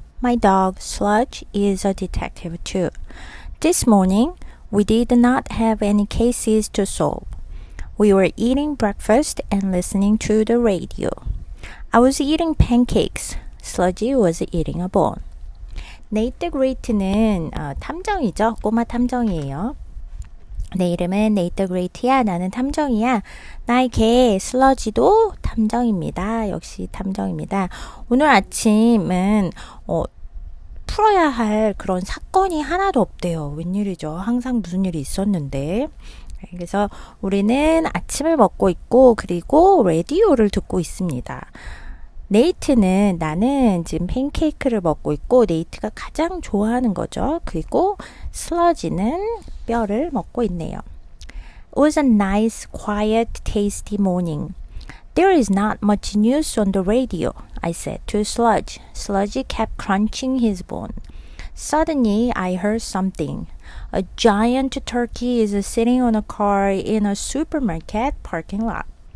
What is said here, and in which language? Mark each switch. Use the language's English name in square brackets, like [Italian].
[English] My dog Sludge is a detective too. This morning, we did not have any cases to solve. We were eating breakfast and listening to the radio. I was eating pancakes. Sludgy was eating a bone. [Korean] 네이트 the Great는 탐정이죠. 꼬마 탐정이에요. 내 이름은 네이트 the Great야. 나는 탐정이야. 나의 개 슬러지도 탐정입니다. 역시 탐정입니다. 오늘 아침은 풀어야 할 그런 사건이 하나도 없대요. 웬일이죠? 항상 무슨 일이 있었는데. 그래서 우리는 아침을 먹고 있고 그리고 라디오를 듣고 있습니다. 네이트는 나는 지금 팬케이크를 먹고 있고 네이트가 가장 좋아하는 거죠. 그리고 슬러지는 뼈를 먹고 있네요. [English] It was a nice, quiet, tasty morning. There is not much news on the radio, I said to Sludge. Sludgy kept crunching his bone. Suddenly, I heard something. A giant turkey is sitting on a car in a supermarket parking lot.